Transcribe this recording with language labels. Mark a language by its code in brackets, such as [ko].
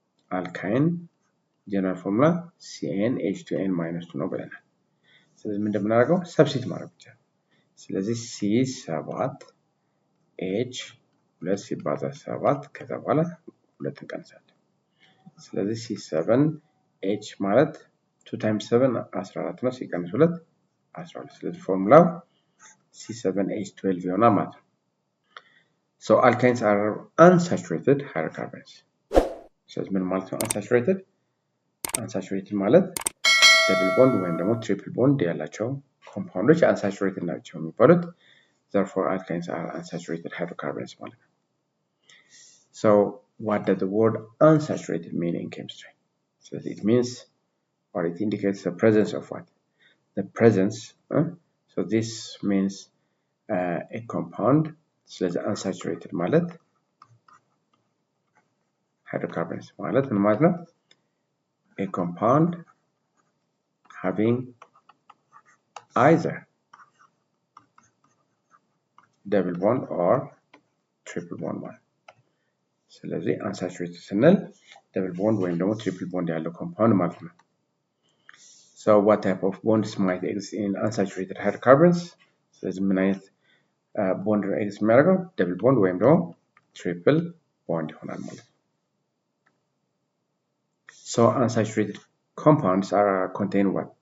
[am] የአልካይን ጀነራል ፎርሙላ CnH2n minus 2 ነው ብለናል። ስለዚህ ምን እንደምናደርገው ሰብስቲት ማድረግ ብቻ። ስለዚህ C7 H 2 ሲባዛ 7 ከዛ በኋላ 2 እንቀንሳለን። ስለዚህ C7 H ማለት 2 times 7 14 ነው ሲቀንስ 2 12 ስለዚህ ፎርሙላው C7H12 ይሆናል ማለት ነው። [en] So alkynes are unsaturated hydrocarbons. [am] ስለዚህ ምን ማለት ነው unsaturated? [en] unsaturated [am] ማለት double bond ወይም ደግሞ triple bond ያላቸው ኮምፓውንዶች unsaturated ናቸው የሚባሉት። [en] Therefore alkynes are unsaturated hydrocarbons ማለት ነው። So what does the word unsaturated mean in chemistry? So it means or it indicates the presence of what? The presence. So this means a compound. So the unsaturated [am] ማለት hydrocarbons ማለት ምን ማለት ነው? [en] A compound having either double bond or triple bond [am] ማለት ስለዚህ unsaturated ስንል double bond ወይም ደግሞ triple bond ያለው compound ማለት ነው። [en] So what type of bonds might exist in unsaturated hydrocarbons? [am] ስለዚህ ምን አይነት bond ነው exist የሚያደርገው? [en] double bond ወይም ደግሞ triple bond [am] ይሆናል ማለት ነው። [en] So unsaturated compounds are contain what?